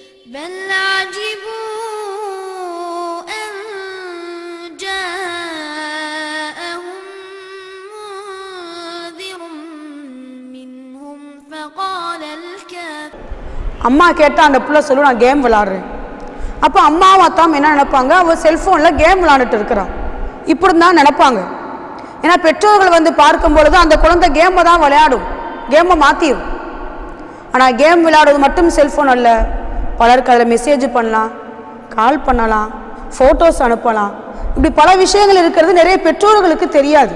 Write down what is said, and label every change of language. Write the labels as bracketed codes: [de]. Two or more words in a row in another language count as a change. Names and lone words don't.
[ar] بل عجبوا أن جاءهم منذر منهم فقال الكافرون [ta] அம்மா கேட்டால் அந்த பிள்ளை சொல்லும் நான் கேம் விளாட்றேன். அப்போ அம்மாவும் அத்தாவும் என்ன நினைப்பாங்க, அவள் செல்ஃபோனில் கேம் விளாண்டுட்டு இருக்கிறான் இப்படி தான் நினைப்பாங்க. ஏன்னா பெற்றோர்கள் வந்து பார்க்கும் பொழுது அந்த குழந்தை கேமை தான் விளையாடும், கேமை மாற்றிடும். ஆனால் கேம் விளையாடுவது மட்டும் செல்ஃபோன் அல்ல, பலருக்கு அதில் மெசேஜ் பண்ணலாம், கால் பண்ணலாம், ஃபோட்டோஸ் அனுப்பலாம், இப்படி பல விஷயங்கள் இருக்கிறது நிறைய பெற்றோர்களுக்கு தெரியாது.